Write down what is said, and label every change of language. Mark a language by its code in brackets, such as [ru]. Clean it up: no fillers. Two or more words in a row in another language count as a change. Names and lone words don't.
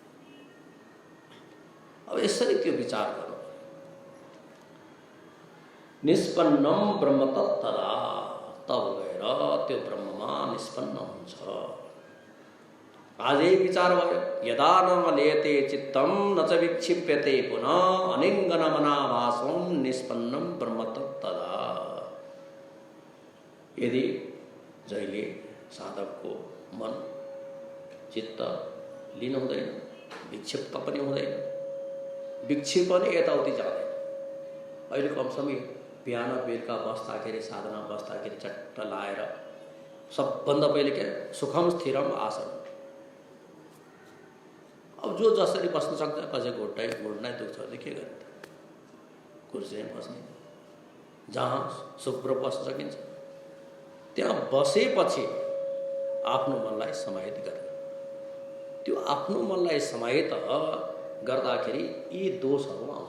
[ne] अब यसरी त्यो विचार गर्नु। [sa] निष्पन्नम ब्रह्म तत्तदा, [ne] तब गएर त्यो ब्रह्ममा निष्पन्न हुन्छ। आजै विचार भयो, [sa] यदा न लेयते चित्तम न च विक्षिप्यते पुनः अनिङ्गनमनाभासं निष्पन्नम ब्रह्म तत्तदा। [ne] यदि जहिले साधकको मन चित्त लीन हुँदैन, विक्षिप्त पनि हुँदैन, विक्षिप्त पनि यताउति जाँदैन। अहिले कमसमी बिहान बेलुका बस्दाखेरि, साधना बस्दाखेरि चट्ट लाएर सबभन्दा पहिले के [sa] सुखम स्थिरम आसन। [ne] अब जो जसरी बस्न सक्छ, कसैको घुँडै दुख्छ भने के गर्ने त, कुर्सीमा बस्ने, जहाँ शुभ्र बस्न सकिन्छ त्यहाँ बसेपछि आफ्नो मनलाई समाहित गर्ने। त्यो आफ्नो मनलाई समाहित गर्दाखेरि यी दोषहरू आउँछ।